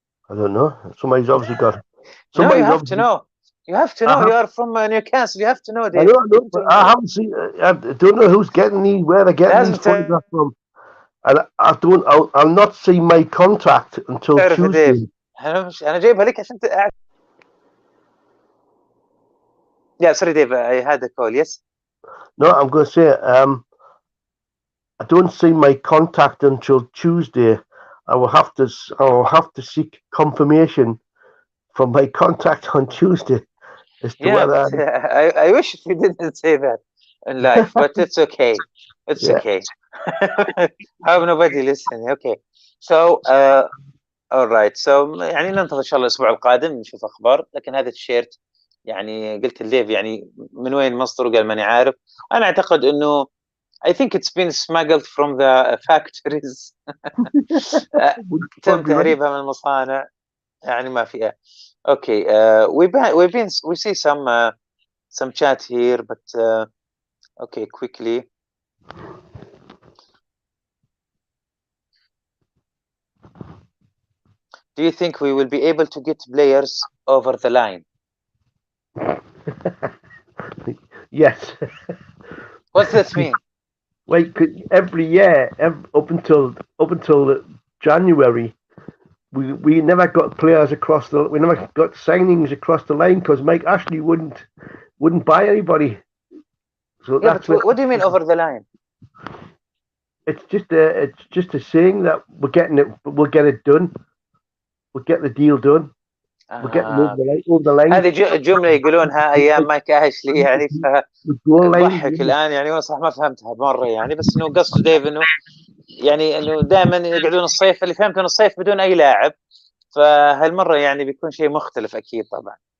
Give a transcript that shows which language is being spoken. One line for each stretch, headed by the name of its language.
English: I don't know. Somebody's obviously got. No, you have to know. You have to know. You are from Newcastle. You have to know, Dave. I know, but I haven't seen. I don't know who's getting these, where they're getting these photographs from. And I'll not see my contract until Tuesday.
Arabic: أنا جايبها لك عشان
English: Yeah, sorry, Dave. I had a call. Yes. No, I'm going to say I don't see my contract until Tuesday. I will have to seek confirmation from my contract on Tuesday as to whether. I wish we didn't say that in life, but it's okay. It's okay. Have nobody listening. Okay. So all right.
Arabic: So يعني ننتظر إن شاء الله الأسبوع القادم نشوف أخبار، لكن هذا التيشيرت يعني قلت الليف يعني من وين مصدره؟ قال ماني عارف. أنا أعتقد إنه
English: I think it's been smuggled from the factories.
Arabic: تم تهريبها من المصانع، يعني ما فيها.
English: Okay, we see some chat here, but okay, quickly. Do you think we will be able to get players over the line? Yes. What's that mean? Wait, every year, up until January, we never got players we never got signings across the line because Mike Ashley wouldn't buy anybody. So that's what do you mean over the line? It's just a saying that we'll get it done. We'll get the deal done. We'll get over the line.
Arabic: هذه جملة يقولونها أيام مايك أشلي يعني، ضحك الآن يعني، وأنا صح ما فهمتها مرة يعني، بس إنه قصده ديف إنه يعني إنه دائما يقعدون الصيف، اللي فهمته إنه الصيف بدون أي لاعب، فهالمرة يعني بيكون شيء مختلف أكيد طبعا.